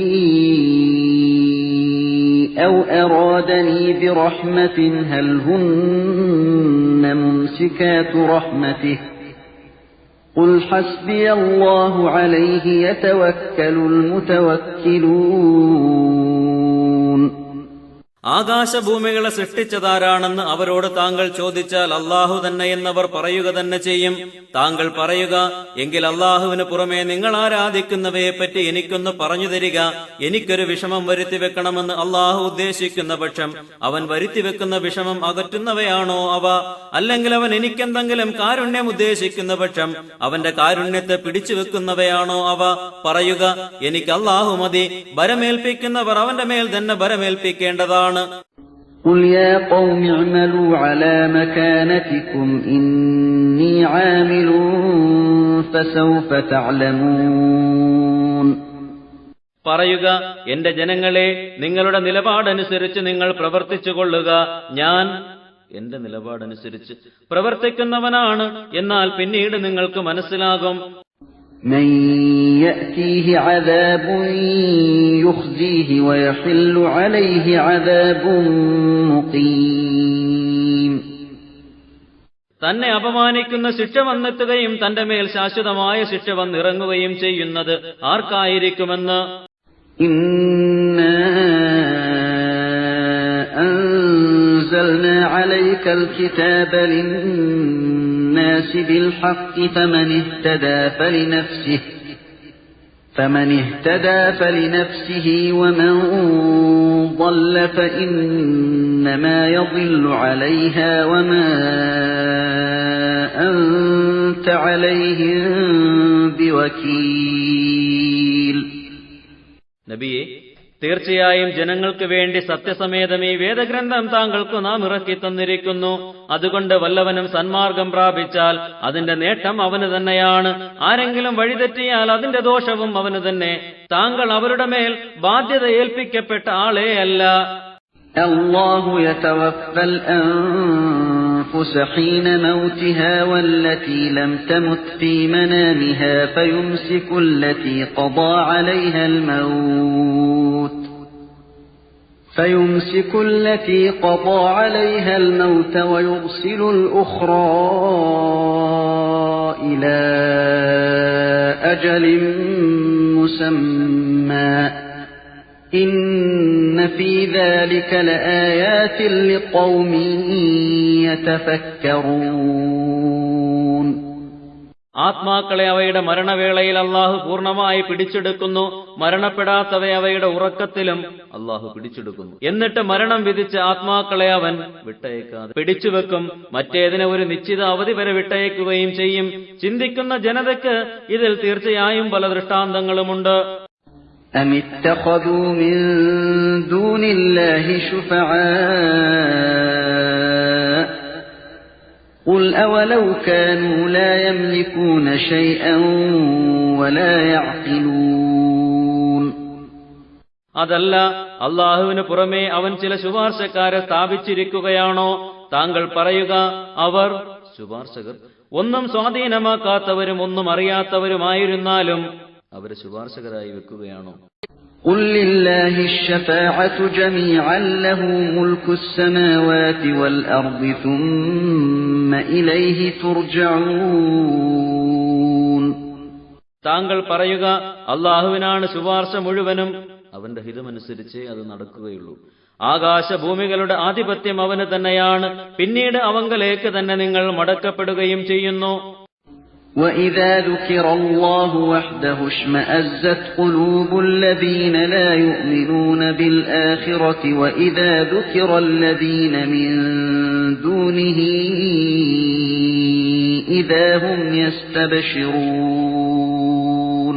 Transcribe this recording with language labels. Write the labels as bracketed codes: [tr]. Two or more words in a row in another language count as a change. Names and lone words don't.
[ar] أَوْ أَرَادَنِي بِرَحْمَةٍ هَلْ هُنَّ مُمْسِكَاتُ رَحْمَتِهِ قُلْ حَسْبِيَ اللَّهُ عَلَيْهِ يَتَوَكَّلُ الْمُتَوَكِّلُونَ. [ml] ആകാശഭൂമികളെ സൃഷ്ടിച്ചതാരാണെന്ന് അവരോട് താങ്കൾ ചോദിച്ചാൽ അള്ളാഹു തന്നെ എന്നവർ പറയുക തന്നെ ചെയ്യും. താങ്കൾ പറയുക, എങ്കിൽ അള്ളാഹുവിന് പുറമെ നിങ്ങൾ ആരാധിക്കുന്നവയെപ്പറ്റി എനിക്കൊന്ന് പറഞ്ഞു തരിക. എനിക്കൊരു വിഷമം വരുത്തിവെക്കണമെന്ന് അള്ളാഹു ഉദ്ദേശിക്കുന്ന പക്ഷം അവൻ വരുത്തിവെക്കുന്ന വിഷമം അകറ്റുന്നവയാണോ അവ? അല്ലെങ്കിൽ അവൻ എനിക്കെന്തെങ്കിലും കാരുണ്യം ഉദ്ദേശിക്കുന്ന പക്ഷം അവന്റെ കാരുണ്യത്തെ പിടിച്ചു വെക്കുന്നവയാണോ അവ? പറയുക, എനിക്ക് അള്ളാഹു മതി. ഭരമേൽപ്പിക്കുന്നവർ അവന്റെ മേൽ തന്നെ ഭരമേൽപ്പിക്കേണ്ടതാണ്. [ar] قُلْ يَا قَوْمِ اعْمَلُوا عَلَى مَكَانَتِكُمْ إِنِّي عَامِلٌ فَسَوْفَ تَعْلَمُونَ. [ml] പറയുക, എന്റെ ജനങ്ങളെ, നിങ്ങളുടെ നിലപാടനുസരിച്ച് നിങ്ങൾ പ്രവർത്തിച്ചുകൊള്ളുക. ഞാൻ എന്റെ നിലപാടനുസരിച്ച് പ്രവർത്തിക്കുന്നവനാണ്. എന്നാൽ പിന്നീട് നിങ്ങൾക്ക് മനസ്സിലാകും. [ar] مَن يَأْتِيهِ عَذَابٌ يُخْزِيهِ وَيَحِلُّ عَلَيْهِ عَذَابٌ مُقِيمٌ. [ml] തന്നെ അപമാനിക്കുന്ന ശിക്ഷ വന്നെത്തുകയും തന്റെ മേൽ ശാശ്വതമായ ശിക്ഷ വന്നിറങ്ങുകയും ചെയ്യുന്നത് ആർക്കായിരിക്കുമെന്ന്. [ar] إِنَّا أَنزَلْنَا عَلَيْكَ الْكِتَابَ لِلنَّاسِ بِالْحَقِّ فَمَنِ اهْتَدَى فَلِنَفْسِهِ وَمَنْ ضَلَّ فَإِنَّمَا يَضِلُّ عَلَيْهَا وَمَا أَنْتَ عَلَيْهِمْ بِوَكِيلٍ. [ml] നബിയെ, തീർച്ചയായും ജനങ്ങൾക്ക് വേണ്ടി സത്യസമേതം ഈ വേദഗ്രന്ഥം താങ്കൾക്ക് നാം ഇറക്കി തന്നിരിക്കുന്നു. അതുകൊണ്ട് വല്ലവനും സന്മാർഗം പ്രാപിച്ചാൽ അതിന്റെ നേട്ടം അവന് തന്നെയാണ്. ആരെങ്കിലും വഴിതെറ്റിയാൽ അതിന്റെ ദോഷവും അവന് തന്നെ. താങ്കൾ അവരുടെ മേൽ ബാധ്യത ഏൽപ്പിക്കപ്പെട്ട ആളേ അല്ല. [ar] الله يتوفى الأنفس حين موتها والتي لم تمت في منامها فيمسك التي قضى عليها الموت ويرسل الأخرى إلى أجل مسمى إن في ذلك لآيات لقوم يتفكرون. [ml] ആത്മാക്കളെ അവയുടെ മരണവേളയിൽ അള്ളാഹു പൂർണ്ണമായി പിടിച്ചെടുക്കുന്നു. മരണപ്പെടാത്തവയെ അവയുടെ ഉറക്കത്തിലും അള്ളാഹു പിടിച്ചെടുക്കുന്നു. എന്നിട്ട് മരണം വിധിച്ച ആത്മാക്കളെ അവൻ വിട്ടയക്കാതെ പിടിച്ചുവെക്കും. മറ്റേതിനെ ഒരു നിശ്ചിത അവധി വരെ വിട്ടയക്കുകയും ചെയ്യും. ചിന്തിക്കുന്ന ജനതയ്ക്ക് ഇതിൽ തീർച്ചയായും പല ദൃഷ്ടാന്തങ്ങളുമുണ്ട്. [ar] أم اتخذوا من دون الله شفعاء قل أولو كانوا لا يملكون شيئا ولا يعقلون. [ml] അതല്ല, അള്ളാഹുവിന് പുറമേ അവൻ ചില ശുപാർശക്കാരെ സ്ഥാപിച്ചിരിക്കുകയാണോ? താങ്കൾ പറയുക, അവർ ശുപാർശകർ ഒന്നും സ്വാധീനമാക്കാത്തവരും ഒന്നും അറിയാത്തവരുമായിരുന്നാലും അവരെ ശുപാർശകരായി വെക്കുകയാണോ? [ar] قل لله الشفاعة جميعا له ملك السماوات والأرض ثم إليه ترجعون. [ml] താങ്കൾ പറയുക, അള്ളാഹുവിനാണ് ശുപാർശ മുഴുവനും. അവന്റെ ഹിതമനുസരിച്ചേ അത് നടക്കുകയുള്ളൂ. ആകാശഭൂമികളുടെ ആധിപത്യം അവന് തന്നെയാണ്. പിന്നീട് അവങ്കലേക്ക് തന്നെ നിങ്ങൾ മടക്കപ്പെടുകയും ചെയ്യുന്നു. [ar] وَإِذَا ذُكِرَ اللَّهُ وَحْدَهُ اشْمَأَزَّتْ قُلُوبُ الَّذِينَ لَا يُؤْمِنُونَ بِالْآخِرَةِ وَإِذَا ذُكِرَ الَّذِينَ مِن دُونِهِ إِذَا هُمْ يَسْتَبْشِرُونَ.